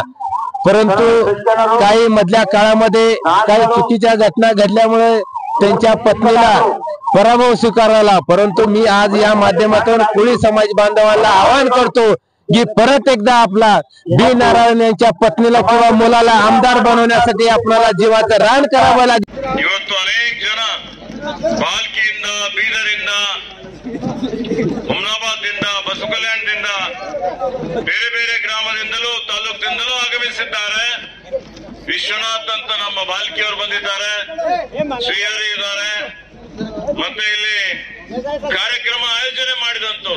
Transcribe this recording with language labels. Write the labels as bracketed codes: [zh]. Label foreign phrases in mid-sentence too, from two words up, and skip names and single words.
[mr] परंतु काही मधल्या काळामध्ये काही चुकीच्या घटना घडल्यामुळे त्यांच्या पत्नीला पराभव स्वीकारला। परंतु मी आज या माध्यमातून कोळी समाज बांधवांना आवाहन करतो की परत एकदा आपला बी नारायण यांच्या पत्नीला किंवा मुलाला आमदार बनवण्यासाठी आपल्याला जीवाचं रान करावं लागेल। [kn] ಇವತ್ತು ಅನೇಕ ಜನ ಬಾಲ್ಕಿಯಿಂದ, ಬೀದರಿಂದ, ಹುಮ್ನಾಬಾದ್ದಿಂದ, ಬಸವ ಕಲ್ಯಾಣದಿಂದ, ಬೇರೆ ಬೇರೆ ಗ್ರಾಮದಿಂದಲೂ ತಾಲೂಕಿನಿಂದಲೂ ಆಗಮಿಸಿದ್ದಾರೆ। ವಿಶ್ವನಾಥ್ ಅಂತ ನಮ್ಮ ಬಾಲ್ಕಿಯವರು ಬಂದಿದ್ದಾರೆ, ಶ್ರೀಹರಿ ಇದ್ದಾರೆ, ಮತ್ತೆ ಇಲ್ಲಿ ಕಾರ್ಯಕ್ರಮ ಆಯೋಜನೆ ಮಾಡಿದಂತವ್ರು।